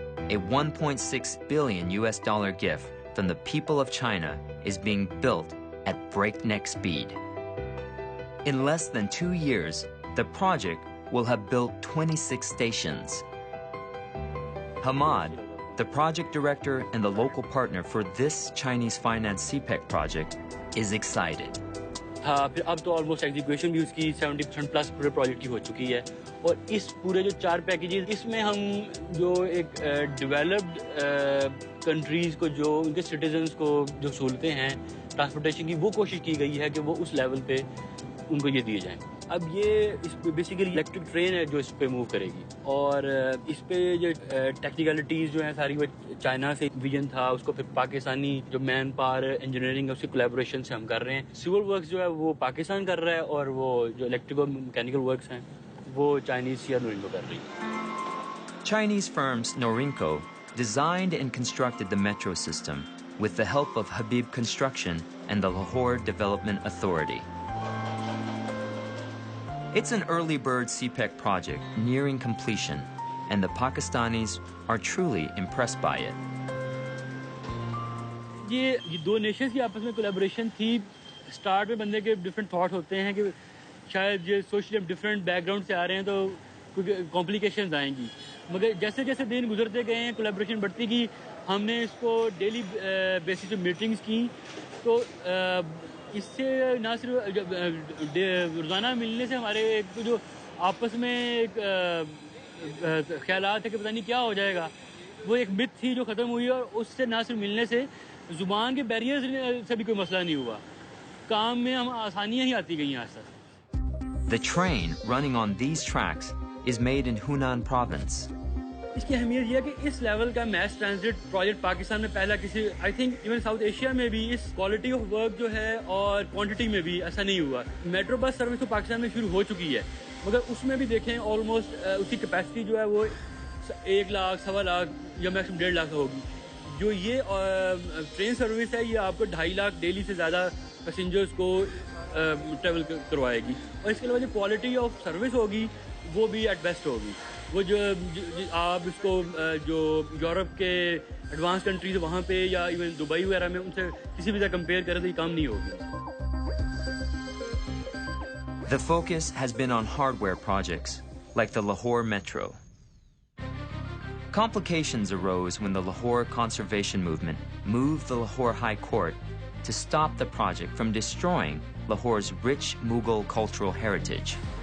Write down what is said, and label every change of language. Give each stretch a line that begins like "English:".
English: A $1.6 billion gift from the people of China is being built at breakneck speed. In less than 2 years, the project will have built 26 stations. Hamad, the project director and the local partner for this Chinese finance CPEC project, is excited.
Hindi: हाँ, फिर अब तो almost execution भी उसकी 70% plus पूरे project की हो चुकी है और इस पूरे जो 4 पैकेजेस इसमें हम जो एक डेवलप्ड कंट्रीज को जो उनके सिटीजन्स को जो सहूलतें हैं ट्रांसपोर्टेशन की वो कोशिश की गई है कि वो उस लेवल पे उनको ये दिए जाएं। अब ये इस बेसिकली इलेक्ट्रिक ट्रेन है जो इस पे मूव करेगी और इस पे जो टेक्निकलिटीज जो है सारी वो चाइना से विजन था उसको फिर पाकिस्तानी जो मैन पावर इंजीनियरिंग है उसकी कोलैबोरेशन से हम कर रहे हैं। सिविल वर्क्स जो है वो पाकिस्तान कर रहा है और वो जो इलेक्ट्रिकल मैकेनिकल वर्क्स हैं वो चाइनीज या नोरिंको कर रही है।
English: Chinese firms Norinco designed and constructed the metro system with the help of Habib Construction and the Lahore Development Authority. It's an early bird CPEC project nearing completion, and the Pakistanis are truly impressed by it.
Hindi: ये दो Nations की आपस में collaboration थी। Start में बंदे के different thought होते हैं कि शायद ये सोशली डिफरेंट बैकग्राउंड से आ रहे हैं तो कुछ कॉम्प्लिकेशंस आएंगी, मगर जैसे जैसे दिन गुजरते गए हैं कोलैबोरेशन बढ़ती गई। हमने इसको डेली बेसिस पे मीटिंग्स की तो इससे ना सिर्फ रोज़ाना मिलने से हमारे एक जो आपस में एक ख्यालात है कि पता नहीं क्या हो जाएगा, वो एक मिथ थी जो ख़त्म हुई और उससे ना सिर्फ मिलने से ज़ुबान के बैरियर्स से भी कोई मसला नहीं हुआ, काम में हम आसानियाँ ही आती गई आज तक।
English: The train running on these tracks is made in Hunan province.
Hindi: इसकी अहमियत यह है कि इस लेवल का मैस ट्रांजिट प्रोजेक्ट पाकिस्तान में पहला किसी
English: I think even
Hindi: south Asia में भी इस क्वालिटी ऑफ वर्क जो है और क्वांटिटी में भी ऐसा नहीं हुआ। मेट्रो बस सर्विस तो पाकिस्तान में शुरू हो चुकी है, मगर उसमें भी देखें ऑलमोस्ट उसकी कैपेसिटी जो है वो 1 लाख, 1.25 लाख या मैक्सिमम 1.5 लाख होगी। जो ये ट्रेन सर्विस है ये आपको 2.5 लाख डेली से ज़्यादा पैसेंजर्स को ट्रेवल करवाएगी और इसके अलावा जो क्वालिटी ऑफ सर्विस होगी वो भी
English: at best
Hindi: होगी। वो जो आप इसको जो यूरोप के एडवांस कंट्रीज वहाँ पे या इवन दुबई वगैरह में उनसे किसी भी तरह कंपेयर करें तो ये काम नहीं होगी।
English: The focus has been on hardware projects like the Lahore Metro. Complications arose when the Lahore Conservation Movement moved the Lahore High Court to stop the project from destroying Lahore's rich Mughal cultural heritage.